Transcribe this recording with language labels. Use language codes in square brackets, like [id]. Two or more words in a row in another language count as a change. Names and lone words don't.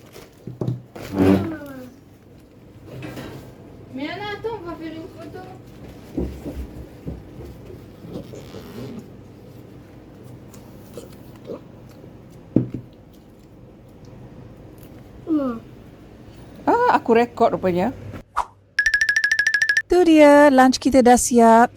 [fr] Mais Anna, attends, on va faire une photo. [ms] Aku rekod rupanya. Tu dia, lunch kita dah siap.